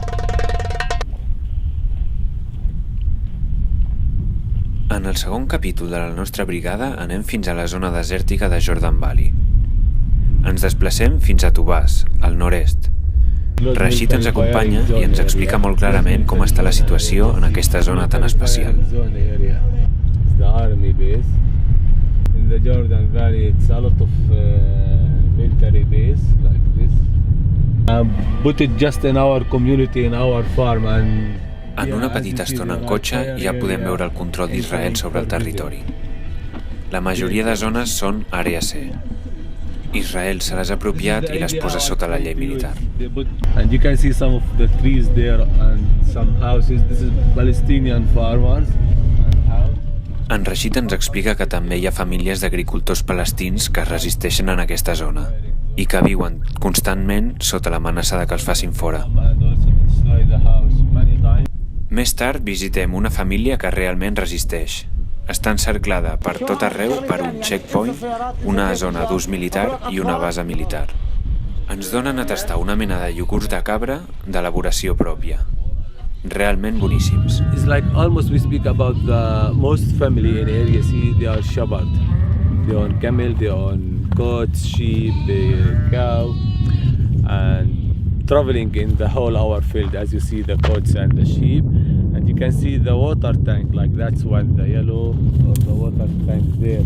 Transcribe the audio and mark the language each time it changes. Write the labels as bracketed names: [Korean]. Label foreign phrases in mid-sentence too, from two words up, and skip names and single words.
[Catalan] En el segon capítol de la nostra brigada anem fins a la zona desèrtica de Jordan Valley. Ens desplacem fins a Tubàs, al nord-est. Rashid ens acompanya i ens explica molt clarament com està la situació en aquesta zona tan especial. [English] Put it just in our community, in our farm, and [Catalan] en una petita estona en cotxe ja podem veure el control d'Israel sobre el territori. La majoria de zones són àrea C. Israel se les ha apropiat i les posa sota la llei militar. [English] And you can see some of the trees there and some houses. This is Palestinian farmers. [Catalan] En Rashid ens explica que també hi ha famílies d'agricultors palestins que es resisteixen en aquesta zona i que viuen constantment sota l'amenaça de que els facin fora. Més tard visitem una família que realment resisteix. Està encerclada per tot arreu per un checkpoint, una zona d'ús militar i una base militar. Ens donen a tastar una mena de iogurts de cabra d'elaboració pròpia. Realment boníssims. [English] It's like almost we speak about the most family in area C, they are shepherd. They own camel, they own goats, sheep, they cow, and traveling in the whole our field, as you see the goats and the sheep, and you can see the water tank, like that's one, the yellow or the water tank there.